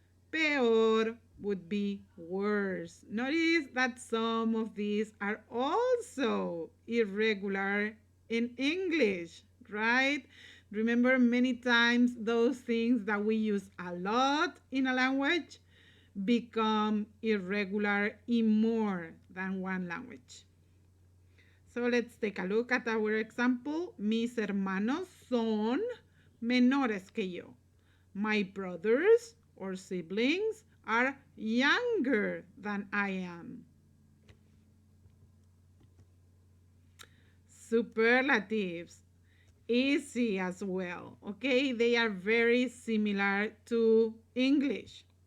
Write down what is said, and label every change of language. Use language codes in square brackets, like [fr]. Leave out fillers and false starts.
[en] Peor would be worse. Notice that some of these are also irregular in English, right? Remember, many times those things that we use a lot in a language become irregular in more than one language. So let's take a look at our example. [es] Mis hermanos son menores que yo. [en] My brothers or siblings are younger than I am. Superlatives, easy as well. Okay, they are very similar to English.